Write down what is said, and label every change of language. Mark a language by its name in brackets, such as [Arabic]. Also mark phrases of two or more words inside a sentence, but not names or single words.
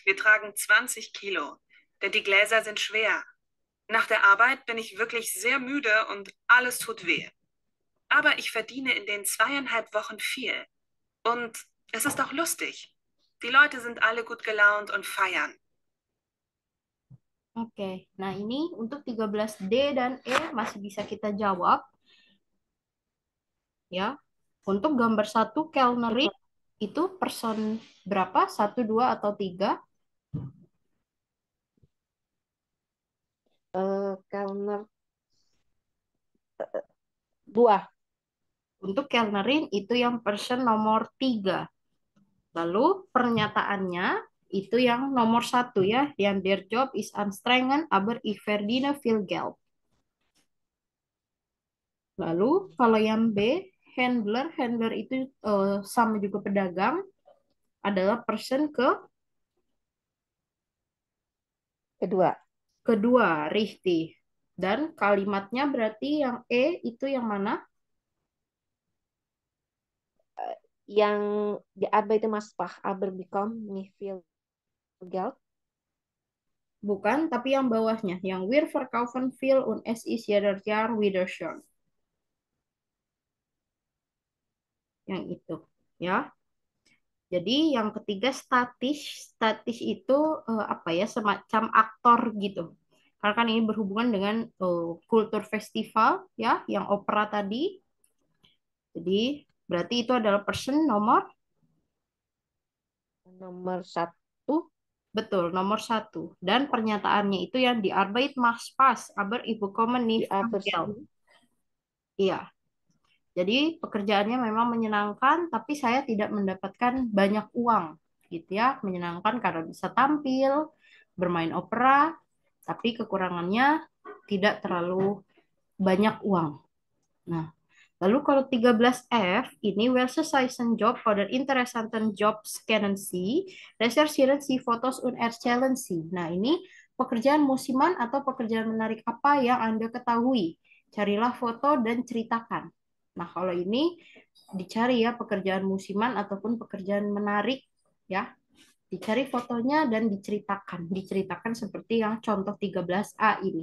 [German] Wir tragen 20 Kilo, denn die Gläser sind schwer. Nach der Arbeit bin ich wirklich sehr müde und alles tut weh. Aber ich verdiene in den 2,5 Wochen viel. Und es ist auch lustig. Die Leute sind alle gut gelaunt und feiern. [Indonesian] Oke, nah ini untuk 13D dan E masih bisa kita jawab. Ya, untuk gambar 1 Kellnerin itu person berapa? 1, 2, atau 3? Kelner 2. Untuk Kellnerin itu yang person nomor 3. Lalu pernyataannya itu yang nomor 1 ya, yang [German] der Job is anstrengend, aber ich verdiene viel Geld. [Indonesian] Lalu kalau yang B, handler, handler itu sama juga pedagang, adalah person kedua, richtig. Dan kalimatnya berarti yang E itu yang mana? [German] Yang die Arbeiter macht aber bekommt nicht viel Geld. [Indonesian] Bukan, tapi yang bawahnya. [German] Yang wir verkaufen viel und es ist jeder Jahr wieder schön. [Indonesian] Yang itu. Ya. Jadi yang ketiga statis. Statis itu apa ya, semacam aktor gitu. Karena kan ini berhubungan dengan kultur festival ya, yang opera tadi. Jadi berarti itu adalah person nomor Nomor 1. betul, nomor 1. Dan pernyataannya itu yang [German] die Arbeit macht Spaß, aber ich bekomme Die nicht viel Arbeit. Geld. [Indonesian] Iya. Jadi pekerjaannya memang menyenangkan, tapi saya tidak mendapatkan banyak uang, gitu ya. Menyenangkan karena bisa tampil, bermain opera, tapi kekurangannya tidak terlalu banyak uang. Nah, lalu kalau 13F ini [German] welche zijn Job oder interessanten Jobs kennen Sie? Recherchieren Sie Fotos und erzählen Sie. [Indonesian] Nah, ini pekerjaan musiman atau pekerjaan menarik apa yang Anda ketahui? Carilah foto dan ceritakan. Nah, kalau ini dicari ya pekerjaan musiman ataupun pekerjaan menarik ya. Dicari fotonya dan diceritakan. Diceritakan seperti yang contoh 13A ini.